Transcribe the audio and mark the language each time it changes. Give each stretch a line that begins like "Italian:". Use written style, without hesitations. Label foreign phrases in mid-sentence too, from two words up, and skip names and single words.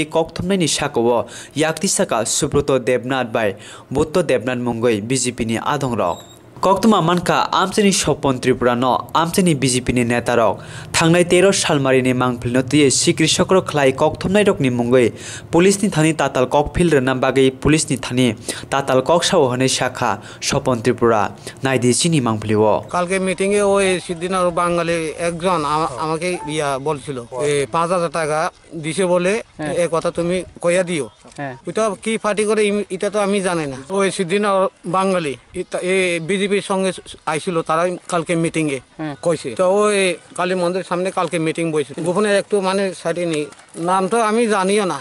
Kok Borok: kokthumnaini sakowo yaktisaka Subrata Debnath bai Butto Debnath mungoi BJP ni adongrok Kokthuma manka amchani sopon Tripura no amchani BJP ni netarok thangnai 13 salmari ni mangpilno tiye sikrisokro khlai Kokthumnairokni mungoi police ni thani tatal kokphil rena bagai police ni thani tatal koksawo hone shakha sopon Tripura naidi chini mangpliwo
Bangla: কালকে মিটিং এ ওই সিদ্দিনার বাঙালি একজন আমাকে বলছিল 5000 টাকা দিছে বলে এই কথা তুমি কইয়া দিও এটা কি পার্টি করে এটা তো আমি জানি না ওই সিদ্দিনার বাঙালি বিজেপির সঙ্গে আইছিল তারা কালকে মিটিং এ কইছে তো ওই কালী মন্দিরের সামনে কালকে মিটিং বইছে গোপনে একটু মানে সাইডে নেই নাম তো আমি জানিও না